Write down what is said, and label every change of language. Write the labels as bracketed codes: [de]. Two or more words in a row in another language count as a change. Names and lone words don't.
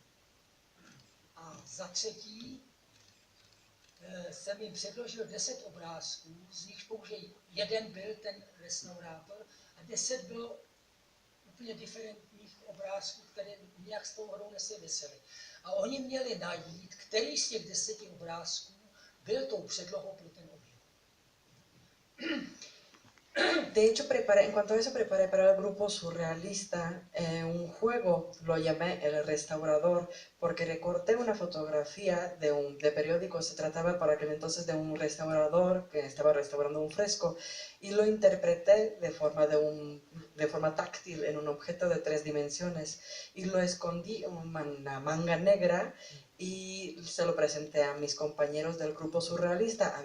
[cs] A za třetí jsem jim předložil 10 obrázků, z nichž pouze jeden byl ten restaurátor a 10 bylo úplně diferentních obrázků, které nějak s tou hrou nesouvisely. A oni měli najít, který z těch 10 obrázků byl tou předlohou pro ten objekt. [es] De hecho, en cuanto a eso, preparé para el grupo surrealista un juego, lo llamé El Restaurador, porque recorté una fotografía de periódico, se trataba para aquel entonces de un restaurador que estaba restaurando un fresco, y lo interpreté de forma táctil en un objeto de 3 dimensiones, y lo escondí en una manga negra, y se lo presenté a mis compañeros del grupo surrealista.